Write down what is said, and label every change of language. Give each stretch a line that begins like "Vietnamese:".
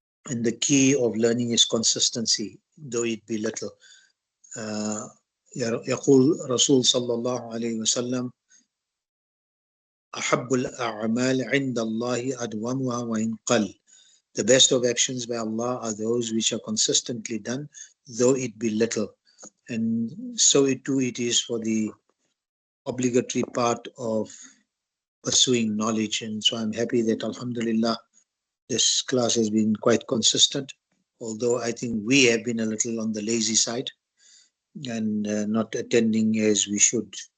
English: And the key of learning is consistency, though it be little.
Arabic: يقول رسول صلى الله عليه وسلم أحب الأعمال عند الله أدومها وإن قل.
English: The best of actions by Allah are those which are consistently done, though it be little. And so it too it is for the obligatory part of pursuing knowledge. And so I'm happy that Alhamdulillah this class has been quite consistent, although I think we have been a little on the lazy side and not attending as we should.